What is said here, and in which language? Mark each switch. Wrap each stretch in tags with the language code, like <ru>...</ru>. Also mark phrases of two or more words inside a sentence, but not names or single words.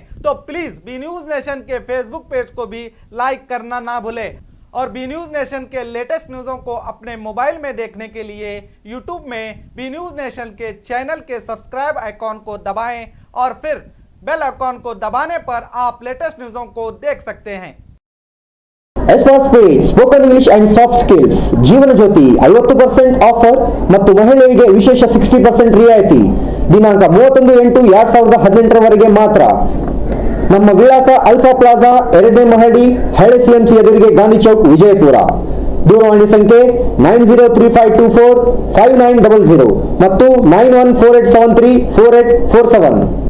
<hi>तो प्लीज़ बी न्यूज नेशन के</hi> <en>Facebook page</en> <hi>को भी लाइक करना ना भूलें और बी न्यूज नेशन के लेटेस्ट न्यूज़ों को अपने मोबाइल में देखने के लिए यूट्यूब में बी न्यूज नेशन के चैनल के</hi> <en>subscribe icon</en> <hi>को दबाएं और फिर</hi> <en>bell icon</en> <hi>को दबाने पर आप लेटेस्ट न्यूज़ों को देख सकते हैं।</hi> <kn>ಎಸ್ಪಾಸ್ ಸ್ಪೀಡ್ ಸ್ಪೋಕನ್ ಇಂಗ್ಲಿಷ್ ಅಂಡ್ ಸಾಫ್ಟ್ ಸ್ಕಿಲ್ಸ್ ಜೀವನ ಜ್ಯೋತಿ 50% ಆಫರ್ ಮತ್ತು ಮಹಿಳೆಯರಿಗೆ ವಿಶೇಷ 60% ರಿಯಾಯಿತಿ ದಿನಾಂಕ 31/8/2018 ವರೆಗೆ ಮಾತ್ರ ನಮ್ಮ ವಿಳಾಸ ಅಲ್ಫಾ ಪ್ಲಾಜಾ 2ನೇ ಮಹಡಿ ಹಳೆ ಸಿಎಂಸಿ ಎದುರಿಗೆ ಗಾಂಧಿ ಚೌಕ್ ವಿಜಯಪುರ ದೂರವಾಣಿ ಸಂಖ್ಯೆ 9035245900 ಮತ್ತು 9148734847</kn>